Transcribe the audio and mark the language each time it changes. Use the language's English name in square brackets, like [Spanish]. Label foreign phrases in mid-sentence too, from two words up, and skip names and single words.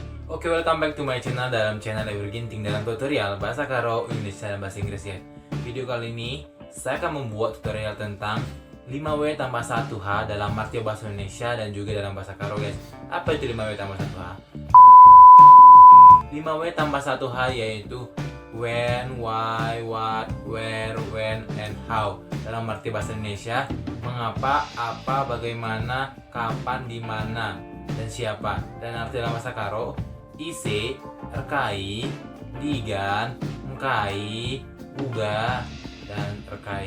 [English] Oke, welcome back to my channel. [Indonesian] Dalam channel Everginting dalam tutorial bahasa Karo, Indonesia, dan bahasa Inggris ya. Video kali ini saya akan membuat tutorial tentang 5W tambah 1H dalam arti bahasa Indonesia dan juga dalam bahasa Karo, guys. Apa itu 5W tambah 1H? 5W tambah 1H yaitu [English] when, why, what, where, when, and how. [Indonesian] Dalam arti bahasa Indonesia, mengapa, apa, bagaimana, kapan, di mana, dan siapa. [Batak Karo] Dan arti dalam bahasa Karo, ise, rekai, digan, engkai, uga, [Indonesian] dan rekai.